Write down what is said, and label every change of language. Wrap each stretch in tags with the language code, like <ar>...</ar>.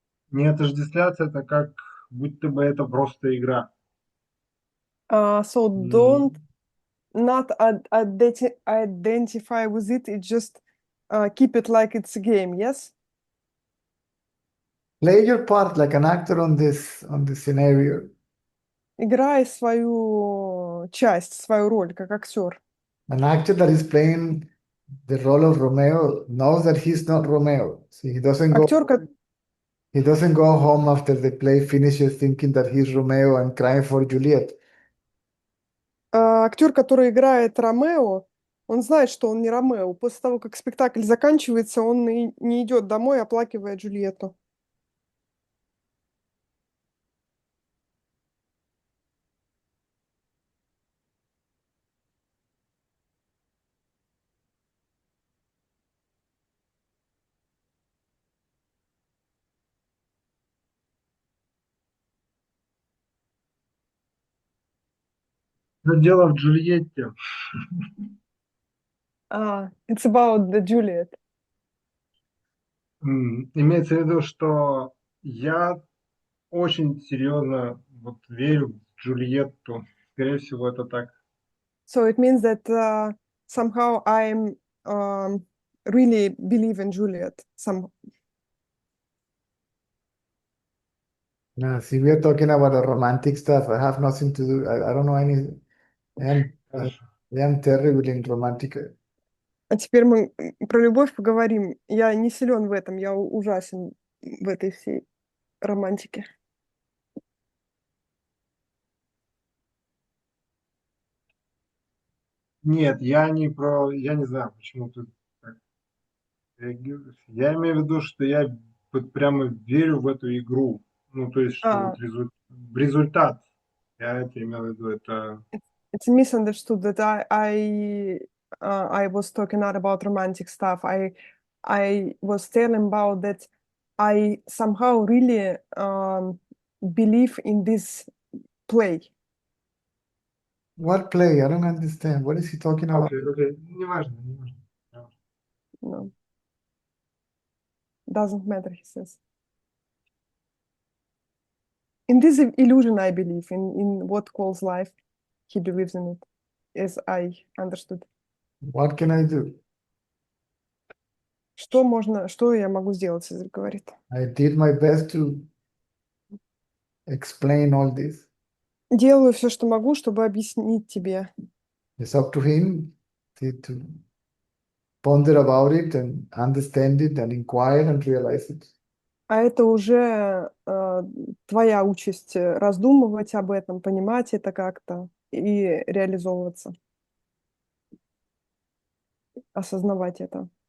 <ru>Не отождествляться это как будто бы это просто игра.</ru> <en>So М, don't not identify with it. It just keep it like it's a game. Yes. Play your part like an actor on this scenario.</en> <ru>Играй свою часть, свою роль, как актер.</ru> <en>An actor that is playing the role of Romeo knows that he's not Romeo. See,</en> <ru>Актер,</ru> <en>he doesn't go home after the play finishes thinking that he's Romeo and crying for Juliet.</en> <ru>актер, который играет Ромео, он знает, что он не Ромео. После того, как спектакль заканчивается, он и не идет домой, оплакивая Джульетту. Но дело в Джульетте.</ru> <en>It's about the Juliet.</en> <ru>Имеется в виду, что я очень серьезно вот верю в Джульетту. Скорее всего, это так.</ru> <en>So it means that somehow I'm really believe in Juliet. Now, see, we are talking about the romantic stuff. I have nothing to do. I don't know anything.</en> <ru>Хорошо.</ru> <en>I am terrible in romantic.</en> <ru>А теперь мы про любовь поговорим. Я не силен в этом, я ужасен в этой всей романтике. Нет, я не знаю, почему ты так реагируешь. Я имею в виду, что я вот прямо верю в эту игру. Ну, то есть, что вот результат. Я это имел в виду, это...</ru> <en>It's misunderstood that I was talking not about romantic stuff. I was telling about that I somehow really believe in this play. What play? I don't understand. What is he talking about?</en> <ru>Окей. Неважно.</ru> <en>No, doesn't matter, he says. In this illusion, I believe in what calls life. He believes in it. as I understood. What can I do?</en> <ru>Что я могу сделать, Цезарь говорит.</ru> <en>I did my best to explain all this.</en> <ru>Делаю все, что могу, чтобы объяснить тебе.</ru> <en>It's up to him to ponder about it and understand it and inquire and realize it.</en> <ru>А это уже твоя участь раздумывать об этом, понимать это как-то и реализовываться, осознавать это.</ru>